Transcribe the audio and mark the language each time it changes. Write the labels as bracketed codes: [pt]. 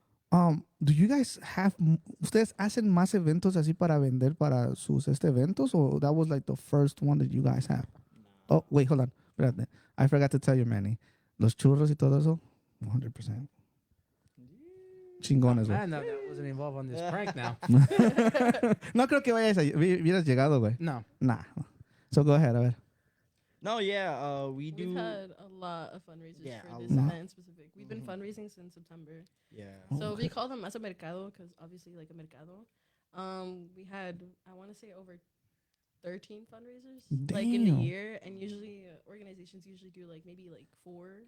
[en] Do you guys [es] ustedes hacen más eventos así para vender para sus eventos, [en] or that was like the first one that you guys have? Oh, wait, hold on. [es] Espérate. [en] I forgot to tell you, Manny. [es] Los churros y todo eso, 100%. Chingones, güey. [en] Man, that wasn't involved on this prank now. [es] No creo que hubieras llegado, güey. No. [en] Nah. So go ahead, [es] a ver. [en] No, yeah, we do. We've had a lot of fundraisers Yeah, for a this lot. event specific. We've been fundraising since September. Yeah. So Okay. we call them Masa Mercado because obviously like a mercado. We had, I want to say, over 13 fundraisers like in Damn. the year, and usually organizations usually do like maybe like 4